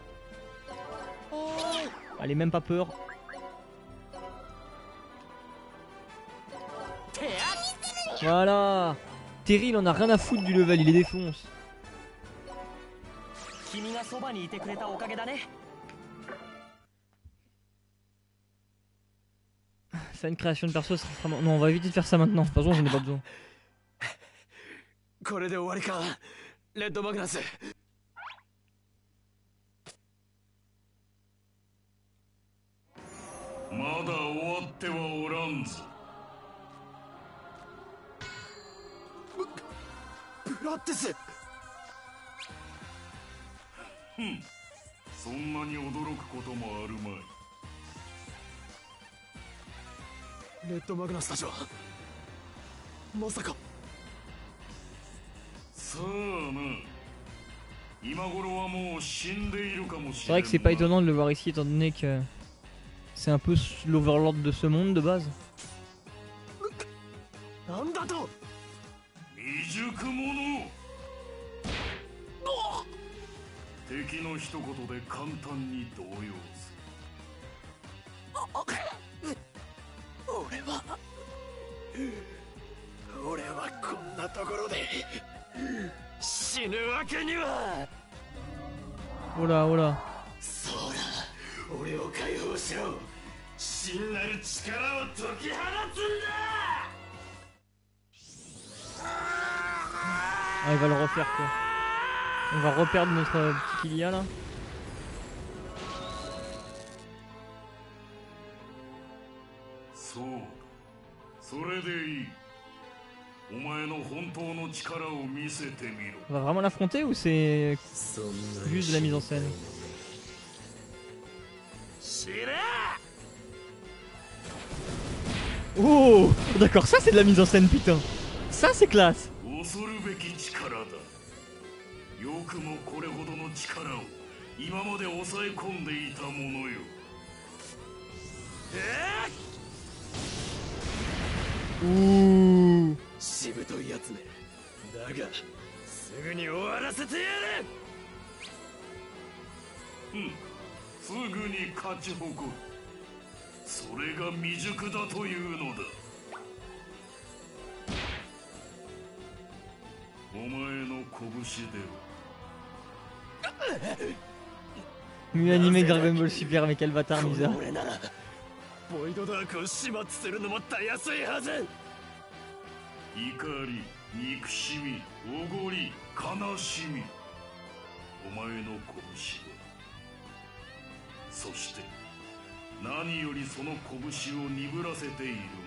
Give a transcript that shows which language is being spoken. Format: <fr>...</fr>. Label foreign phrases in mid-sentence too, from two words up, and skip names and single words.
<fr>Allez, même pas peur. Voilà. Terry, il en a rien à foutre du level, il les défonce. Faire une création de perso, ça serait vraiment... Non, on va éviter de faire ça maintenant. De toute façon, j'en ai pas besoin.</fr> <ja>これで終わりか、レッドマグナス。まだ終わってはおらんぞ。ブラッテス。そんなに驚くこともあるまい。レッドマグナスたちはまさか。さあな、今頃はもう死んでいるかもし</ja> <fr>C'est</fr> <ja>れ</ja> <fr>vrai</fr> <ja>ん</ja> <fr>que c'est pas étonnant de le voir ici étant donné que c'est un peu l'overlord de ce monde de base.</fr> <ja>なんだと。未熟者。敵の一言で簡単に動揺する。俺はこんなところで死ぬわけには。</ja> <fr>Oh là, oh là.</fr> <ja>そうだ、俺を解放しろ。真なる力を解き放つんだ。</ja> <fr>Ah, il va le refaire quoi. On va reperdre notre petit Kilia là.</fr> <ja>そうだ、それでいい。お前の本当の力を見せてみろ。</ja> <fr>On va vraiment l'affronter ou c'est juste de la mise en scène?</fr> <ja>知れ。</ja> <fr>Oh, d'accord, ça c'est de la mise en scène, putain. Ça c'est classe.</fr> <ja>恐るべき力だ。よくもこれほどの力を今まで抑え込んでいたものよ。 Ouh. しぶといやつね。だがすぐに終わらせてやる。すぐに勝ち誇る。それが未熟だというのだ。お前の拳では</ja> <fr>Mieux animé que Dragon Ball Super, mais quel bâtard Misa.</fr> <ja>俺ならボイドダークを始末するのもたやすいはず。怒り、憎しみ、おごり、悲しみ、お前の拳は、そして何よりその拳を鈍らせている</ja>